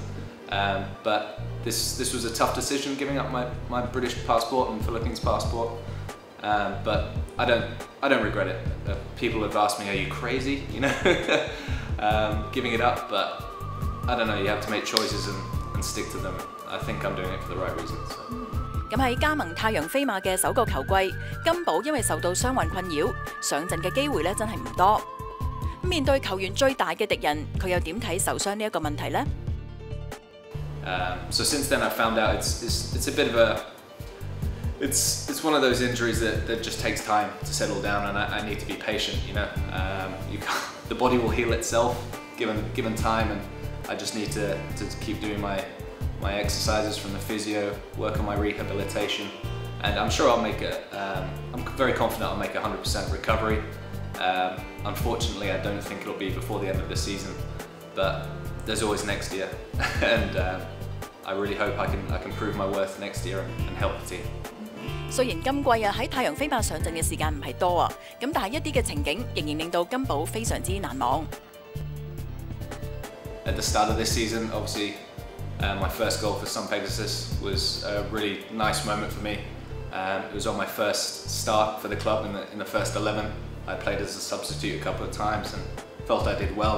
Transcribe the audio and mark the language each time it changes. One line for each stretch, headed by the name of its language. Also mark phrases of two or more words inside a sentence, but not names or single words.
English: But this was a tough decision, giving up my British passport and Philippines passport. But I don't regret it. People have asked me, "Are you crazy?" Giving it up, but I don't know. You have to make choices and stick to them. I think I'm doing it for the right reasons.
Cantonese: 咁喺加盟太陽飛馬嘅首個球季，金寶因為受到傷患困擾，上陣嘅機會真係唔多。面對球員最大嘅敵人，佢又點睇受傷呢一個問題呢？
English: So since then I found out it's a bit of a it's one of those injuries that just takes time to settle down, and I need to be patient. The body will heal itself given time, and I just need to keep doing my exercises from the physio, work on my rehabilitation, and I'm sure I'll make I'm very confident I'll make a 100% recovery. Unfortunately, I don't think it'll be before the end of the season, but there's always next year, and I really hope I can prove my worth next year and help the team.
Cantonese: 雖然今季喺太陽飛馬上陣嘅時間唔係多啊，咁但係一啲嘅情景仍然令到金寶非常之難忘。
English: At the start of this season, obviously, my first goal for Sun Pegasus was a really nice moment for me. It was on my first start for the club in the first 11. I played as a substitute a couple of times and felt I did well.